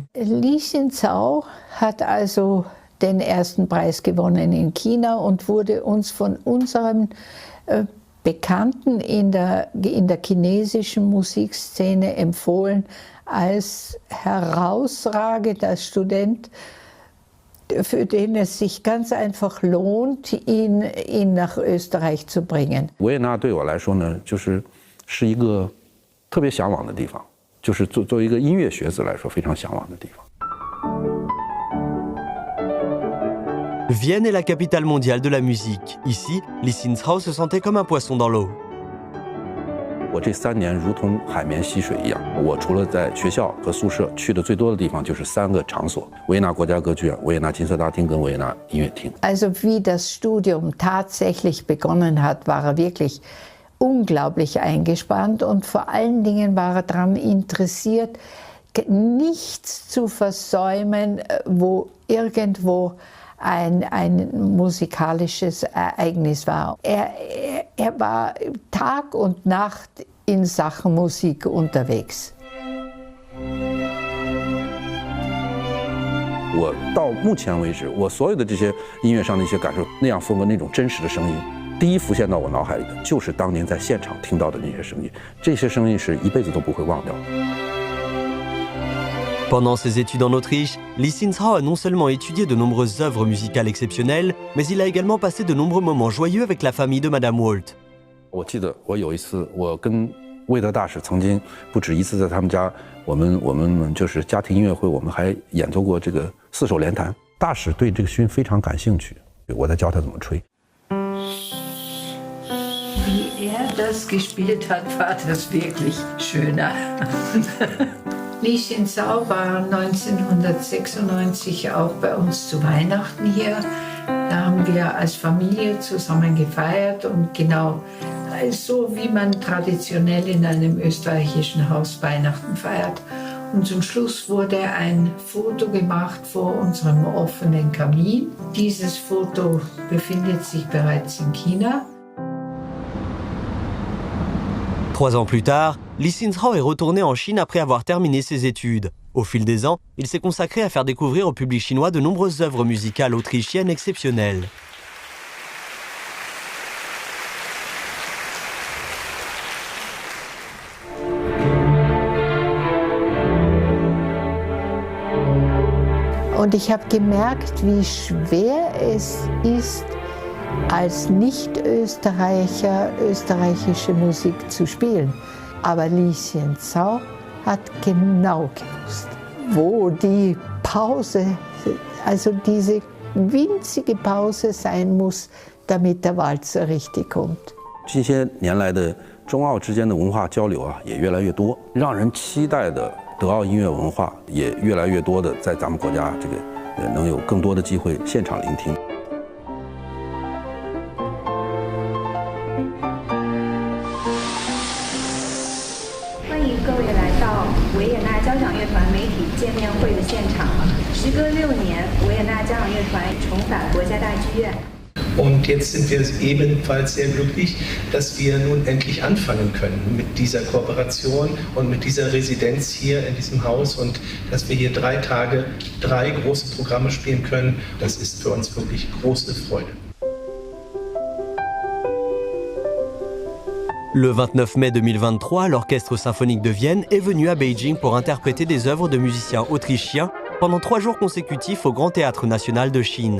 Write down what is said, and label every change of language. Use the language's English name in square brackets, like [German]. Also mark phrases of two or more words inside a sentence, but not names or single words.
[German] Li Xinzhao hat also den ersten Preis gewonnen in China und wurde uns von unseren Bekannten in der chinesischen Musikszene empfohlen als herausragender Student, für den es sich ganz einfach lohnt, ihn nach Österreich zu bringen. [Chinese] 维也纳对我来说呢，是一个特别向往的地方，就是作为一个音乐学子来说非常向往的地方。 [French] Vienne est la capitale mondiale de la musique. Ici, Li Xinzhao se sentait comme un poisson dans l'eau. [Chinese] 我这3年如同海绵吸水一样，我除了在学校和宿舍去的最多的地方就是3个场所：维也纳国家歌剧院、维也纳金色大厅跟维也纳音乐厅。 [German] Also wie das Studium tatsächlich begonnen hat, war er wirklich unglaublich eingespannt und vor allen Dingen war er daran interessiert, nichts zu versäumen, wo irgendwo ein musikalisches Ereignis war. Er war Tag und Nacht in Sachen Musik unterwegs. [Chinese] 我到目前为止，我所有的这些音乐上的一些感受，那样风格、那种真实的声音，第一浮现到我脑海里的就是当年在现场听到的那些声音，这些声音是一辈子都不会忘掉的。 [French] Pendant ses études en Autriche, Lee Sin-seo a non seulement étudié de nombreuses œuvres musicales exceptionnelles, mais il a également passé de nombreux moments joyeux avec la famille de Madame Walt. [Chinese] 我记得我有一次，我跟魏德大使曾经不止一次在他们家，我们就是家庭音乐会，我们还演奏过这个4手联弹。大使对这个埙非常感兴趣，我在教他怎么吹。 [German] Wie das gespielt hat, war das wirklich schöner. Lee Sin-seo war 1996 auch bei uns zu Weihnachten hier. Da haben wir als Familie zusammen gefeiert und genau so, wie man traditionell in einem österreichischen Haus Weihnachten feiert. Und zum Schluss wurde ein Foto gemacht vor unserem offenen Kamin. Dieses Foto befindet sich bereits in China. [French] 3 ans plus tard, Lee Sin-seo est retourné en Chine après avoir terminé ses études. Au fil des ans, il s'est consacré à faire découvrir au public chinois de nombreuses œuvres musicales autrichiennes exceptionnelles. [German] Und ich habe gemerkt, wie schwer es ist, als Nicht-Österreicher österreichische Musik zu spielen. Aber Lee Sin-seo hat genau gewusst, wo die Pause, also diese winzige Pause sein muss, damit der Walzer richtig kommt. [Chinese] 这些年来的中澳之间的文化交流啊，也越来越多，让人期待的德奥音乐文化也越来越多的在咱们国家这个能有更多的机会现场聆听。欢迎各位来到维也纳交响乐团媒体见面会的现场。时隔6年，维也纳交响乐团重返国家大剧院。 [German] Und jetzt sind wir ebenfalls sehr glücklich, dass wir nun endlich anfangen können mit dieser Kooperation und mit dieser Residenz hier in diesem Haus und dass wir hier 3 Tage 3 große Programme spielen können. Das ist für uns wirklich große Freude. [French] Le 29 mai 2023, l'Orchestre symphonique de Vienne est venu à Beijing pour interpréter des œuvres de musiciens autrichiens pendant 3 jours consécutifs au Grand Théâtre national de Chine.